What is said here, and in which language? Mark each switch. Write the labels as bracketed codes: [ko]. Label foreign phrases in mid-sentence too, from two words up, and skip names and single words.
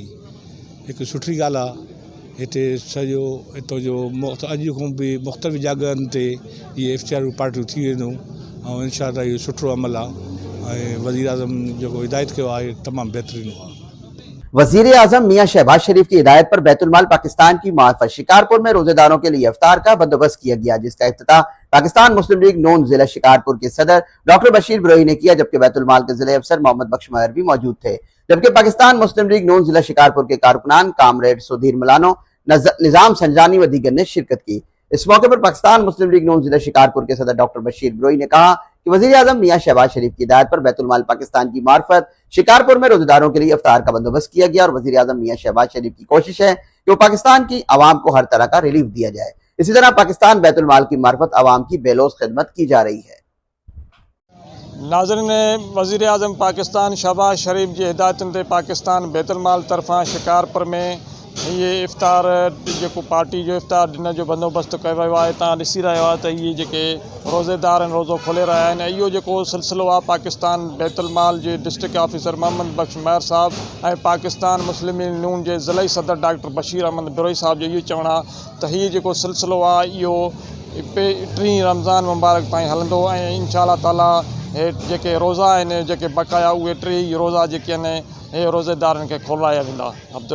[sd] हिकु सुठी ॻाल्हि आहे। हिते सॼो हितां जो अॼु खां बि मुख़्तलिफ़ जॻहनि ते इहे इफ्तियार पार्टियूं थी वेंदियूं ऐं इंशाअल्लाह इहो सुठो अमल आहे ऐं वज़ीर आज़म जेको हिदायत कयो आहे तमामु बहितरीनु आहे। [ur] وزیر اعظم میاں شہباز شریف کی ہدایت پر بیت المال پاکستان کی معرفت شکارپور میں روزے داروں کے لیے افطار کا بندوبست کیا گیا، جس کا افتتاح پاکستان مسلم لیگ نون ضلع شکارپور کے صدر ڈاکٹر بشیر بروہی نے کیا، جبکہ بیت المال کے ضلعے افسر محمد بخش مہر بھی موجود تھے. جبکہ پاکستان مسلم لیگ نون ضلع شکارپور کے کارکنان کامریڈ سدھیر ملانو، نظام سنجانی و دیگر نے شرکت کی. اس موقع پر پاکستان مسلم لیگ نون ضلع شکارپور کے صدر ڈاکٹر بشیر بروہی نے کہا کہ وزیر اعظم میاں شہباز شریف کی ہدایت پر بیت المال پاکستان کی معرفت شکارپور میں روزے داروں کے لیے افطار کا بندوبست کیا گیا اور وزیر اعظم میاں شہباز شریف کی کوشش ہے کہ وہ پاکستان کی عوام کو ہر طرح کا ریلیف دیا جائے. اسی طرح پاکستان بیت المال کی معرفت عوام کی بے لوث خدمت کی جا رہی ہے. [sd] नाज़रीन, वज़ीर आज़म पाकिस्तान शहबाज शरीफ जी हिदायतुनि ते पाकिस्तान बैतुल माल तरफ़ां शिकारपुर में ये इफ्तार जो पार्टी जो इफ्तार दिन जो बंदोबस्त कयो वियो आहे। तव्हां ॾिसी रहियो आहे त इहे जेके रोज़ेदार आहिनि रोज़ो खोले रहिया आहिनि। इहो जेको सिलसिलो आहे पाकिस्तान बैतुल माल जे [en] district officer [sd] मोहम्मद बख्श महर साहब ऐं पाकिस्तान मुस्लिम लीग नून जे ज़िले सदर डॉक्टर बशीर अहमद बिरोही साहब जो इहो चवणु आहे त हीअ जेको सिलसिलो आहे इहो 3 रमज़ान मुबारक ताईं हलंदो ऐं इंशाअल्लाह ताला हे जेके रोज़ा आहिनि जेके बक़ाया उहे 3 रोज़ा जेके आहिनि हे रोज़ेदारनि खे खोलाया वेंदा।